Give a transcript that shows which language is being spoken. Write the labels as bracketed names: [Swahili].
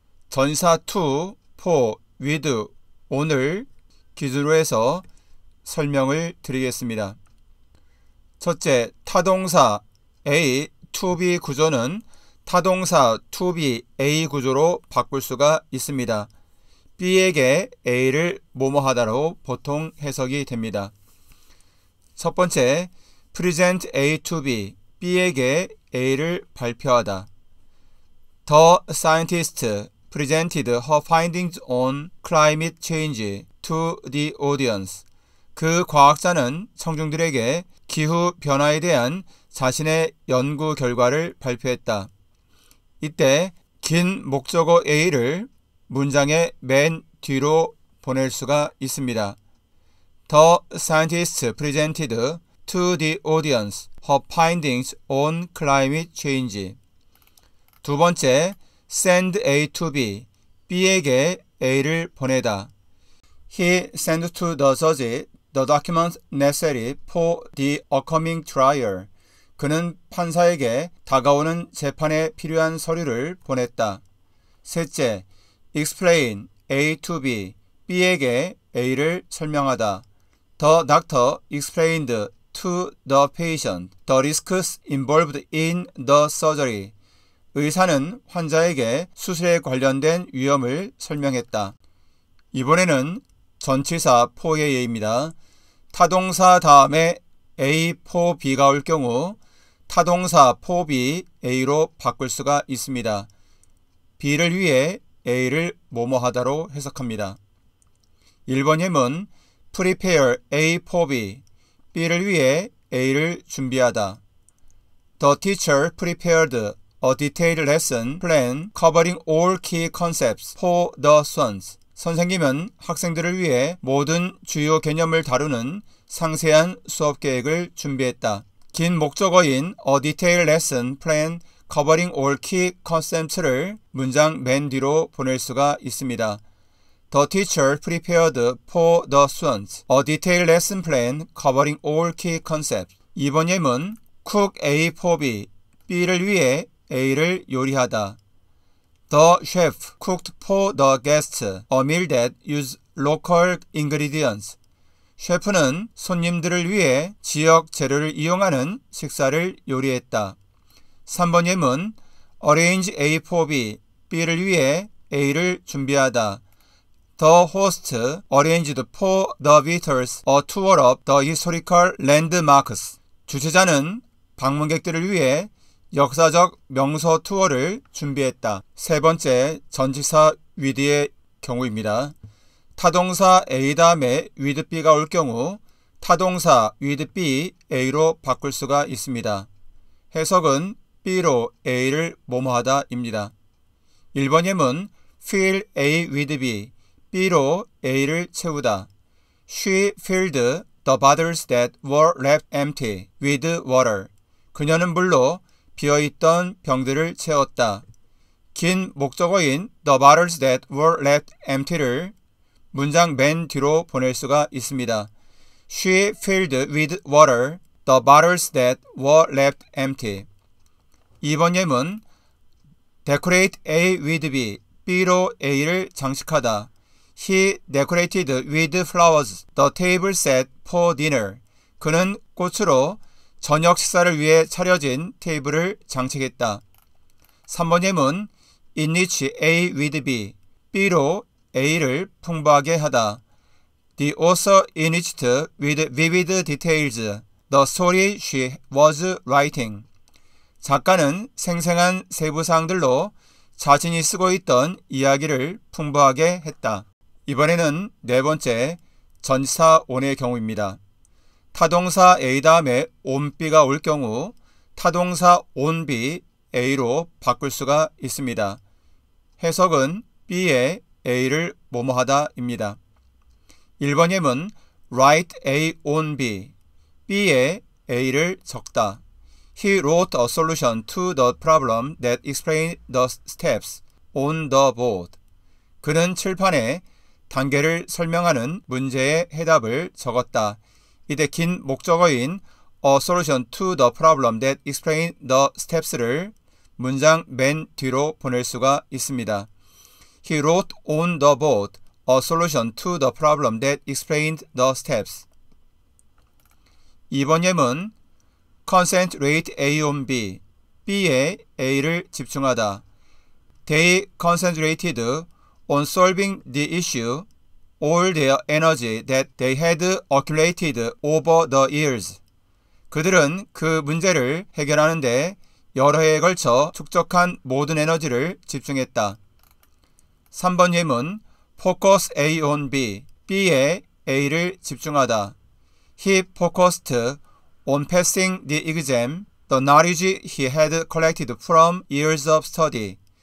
[Korean] 전사 [English] to, for, with, on [Korean] 을 기준으로 해서 설명을 드리겠습니다. 첫째, 타동사 A, to be 구조는 타동사 to be A 구조로 바꿀 수가 있습니다. B에게 A를 뭐뭐하다로 보통 해석이 됩니다. 첫 번째, [English] present A to B, [Korean] B에게 A를 발표하다. [English] The scientist presented her findings on climate change to the audience. [Korean] 그 과학자는 청중들에게 기후 변화에 대한 자신의 연구 결과를 발표했다. 이때 긴 목적어 A를 문장의 맨 뒤로 보낼 수가 있습니다. [English] The scientist presented to the audience her findings on climate change. [Korean] 두 번째, [English] send A to B, [Korean] B에게 A를 보내다. [English] He sent to the judge the documents necessary for the upcoming trial. [Korean] 그는 판사에게 다가오는 재판에 필요한 서류를 보냈다. 셋째, [English] explain A to B, [Korean] B에게 A를 설명하다. [English] The doctor explained to the patient the risks involved in the surgery. [Korean] 의사는 환자에게 수술에 관련된 위험을 설명했다. 이번에는 전치사 for의 예입니다. 타동사 다음에 A for B가 올 경우 타동사 for B A로 바꿀 수가 있습니다. B를 위해 A를 뭐뭐하다로 해석합니다. 1번 예문 [English] prepare A for B, [Korean] B를 위해 A를 준비하다. [English] The teacher prepared a detailed lesson plan covering all key concepts for the students. [Korean] 선생님은 학생들을 위해 모든 주요 개념을 다루는 상세한 수업 계획을 준비했다. 긴 목적어인 [English] a detailed lesson plan covering all key concepts [Korean] 를 문장 맨 뒤로 보낼 수가 있습니다. [English] The teacher prepared for the students a detailed lesson plan covering all key concepts. [Korean] 2번 예문 [English] cook A for B, [Korean] B를 위해 A를 요리하다. [English] The chef cooked for the guests a meal that used local ingredients. [Korean] 셰프는 손님들을 위해 지역 재료를 이용하는 식사를 요리했다. 3번 예문 [English] arrange A for B, [Korean] B를 위해 A를 준비하다. [English] The host arranged for the visitors a tour of the historical landmarks. [Korean] 주최자는 방문객들을 위해 역사적 명소 투어를 준비했다. 세 번째, 전치사 with의 경우입니다. 타동사 A 다음에 with B가 올 경우 타동사 with B, A로 바꿀 수가 있습니다. 해석은 B로 A를 뭐뭐하다입니다. 1번 예문 [English] fill A with B, [Korean] B로 A를 채우다. [English] She filled the bottles that were left empty with water. [Korean] 그녀는 물로 비어있던 병들을 채웠다. 긴 목적어인 [English] the bottles that were left empty [Korean] 를 문장 맨 뒤로 보낼 수가 있습니다. [English] She filled with water the bottles that were left empty. [Korean] 2번 예문 [English] decorate A with B, [Korean] B로 A를 장식하다. [English] He decorated with flowers the table set for dinner. [Korean] 그는 꽃으로 저녁 식사를 위해 차려진 테이블을 장식했다. 3번 예문 [English] enrich A with B. [Korean] B로 A를 풍부하게 하다. [English] The author enriched with vivid details the story she was writing. [Korean] 작가는 생생한 세부사항들로 자신이 쓰고 있던 이야기를 풍부하게 했다. 이번에는 네 번째 전치사 on의 경우입니다. 타동사 A 다음에 on B가 올 경우 타동사 on B A로 바꿀 수가 있습니다. 해석은 B에 A를 뭐뭐하다입니다. 1번 예문 [English] write A on B. [Korean] B에 A를 적다. [English] He wrote a solution to the problem that explained the steps on the board. [Korean] 그는 칠판에 단계를 설명하는 문제의 해답을 적었다. 이때 긴 목적어인 [English] a solution to the problem that explained the steps [Korean] 를 문장 맨 뒤로 보낼 수가 있습니다. [English] He wrote on the board a solution to the problem that explained the steps. [Korean] 2번 예문 [English] concentrate A on B. [Korean] B에 A를 집중하다. [English] They concentrated on solving the issue all their energy that they had accumulated over the years. [Korean] 그들은 그 문제를 해결하는데 여러 해에 걸쳐 축적한 모든 에너지를 집중했다. 3번 예문 [English] focus A on B. [Korean] B에 A를 집중하다. [English] He focused on passing the exam, the knowledge he had collected from years of study.